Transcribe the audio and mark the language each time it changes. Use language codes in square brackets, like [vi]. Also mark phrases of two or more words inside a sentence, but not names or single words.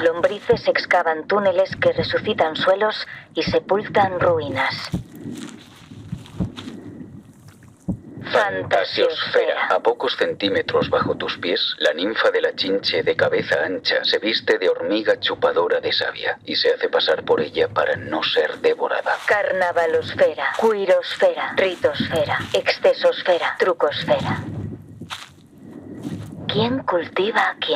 [es] Lombrices excavan túneles que resucitan suelos y sepultan ruinas. Fantasiosfera. A pocos centímetros bajo tus pies, la ninfa de la chinche de cabeza ancha se viste de hormiga chupadora de savia y se hace pasar por ella para no ser devorada. Carnavalosfera, queerosfera, ritosfera, excesosfera, trucosfera. ¿Quién cultiva a quién?